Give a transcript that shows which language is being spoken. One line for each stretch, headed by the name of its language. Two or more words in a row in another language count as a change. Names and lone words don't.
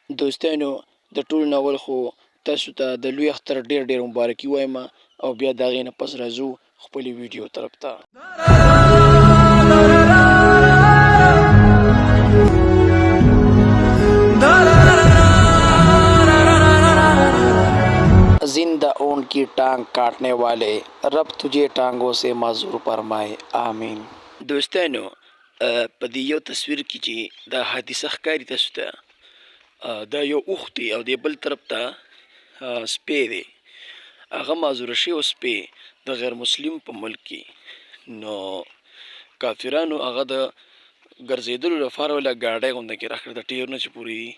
Pashto: دوستانو د ټول ناول خو تاسو ته د لوی اختر ډېر مبارکي وایم او بیا د هغې نه پس راځو خپلې ویډیو طرف ته.
Urdu: زندہ اون کی ٹانگ کاٹنے والے رب تجھے ٹانگوں سے معذور فرمائے آمین.
Pashto: دوستانو په دې یو تصویر کې چې دا حادثه ښکاري تاسو ته، دا یو اوښ دی او د بل طرف ته سپی دی. هغه معذوره شوی سپی د غیر مسلم په ملک کې، نو کافرانو هغه د ګرځېدلو لپاره وله ګاډۍ غونده کې راکړه د ټیرونه چې پورې دي.